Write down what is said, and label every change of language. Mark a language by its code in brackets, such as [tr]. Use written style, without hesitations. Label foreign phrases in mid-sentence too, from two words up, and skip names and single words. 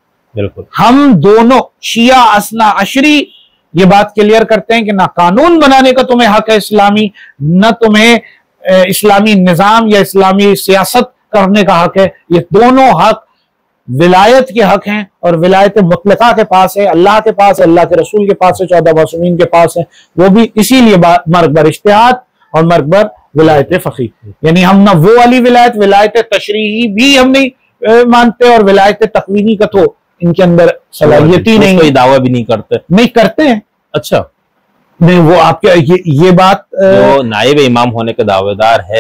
[ur] ہم دونوں شیعہ اثنا عشری یہ بات کلیئر کرتے ہیں کہ نہ قانون بنانے کا تمہیں حق ہے اسلامی، نہ تمہیں اسلامی نظام یا اسلامی سیاست کرنے کا حق ہے. یہ دونوں حق ولایت کے حق ہیں، اور ولایت مطلقہ کے پاس ہے، اللہ کے پاس ہے، اللہ کے رسول کے پاس ہے، 14 معصومین کے پاس ہے. وہ بھی اسی لیے [fa] مرگ بر اجتہاد [ur] اور [fa] مرگ بر ولایت فقیہ. [ur] یعنی ہم نہ وہ والی ولایت تشریعی بھی ہم نہیں مانتے، اور ولایت تقوینی کا تو ان کے اندر صلاحیت ہی نہیں، کوئی دعویٰ بھی نہیں کرتے ہیں. اچھا نہیں، وہ آپ کے یہ بات جو نائب امام ہونے کا دعوے دار ہے